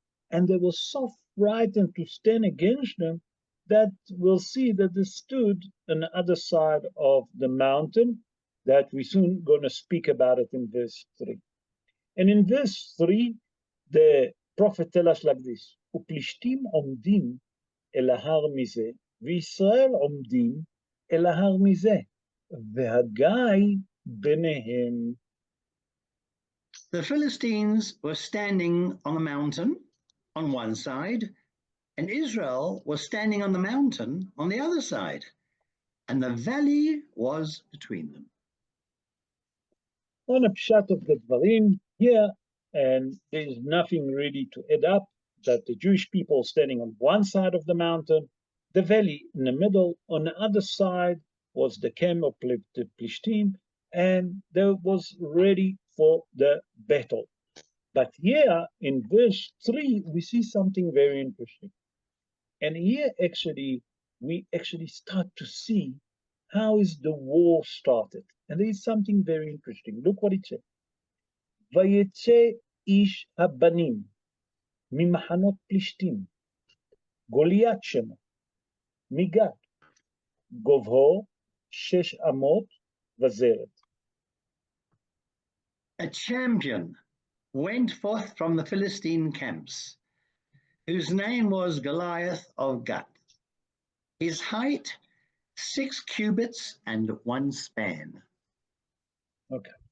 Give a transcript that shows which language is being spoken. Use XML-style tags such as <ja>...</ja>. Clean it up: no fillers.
<en>And they were so frightened to stand against them that we'll see that they stood on the other side of the mountain, that we're soon going to speak about it in verse 3. And in verse 3, the prophet tells us like this,</en> <he>ופלישתים עומדים אל ההר מזה, וישראל עומדים אל ההר מזה, והגיא ביניהם.</he> <en>The Philistines were standing on a mountain on one side, and Israel was standing on the mountain on the other side, and the valley was between them. On a pshat of the dvarim here, and there is nothing really to add up, that the Jewish people standing on one side of the mountain, the valley in the middle, on the other side was the camp of the Plishtim, and they was ready for the battle. But here in verse 3, we see something very interesting. And here actually, we actually start to see how is the war started. And there is something very interesting. Look what it says.</en> <he>ויצא איש הבנים ממחנות פלישתים, גוליית שמו, מגת, גובהו 6 אמות וזרת.</he> <en>A champion went forth from the Philistine camps, whose name was Goliath of Gath. His height 6 cubits and 1 span. Okay.</en>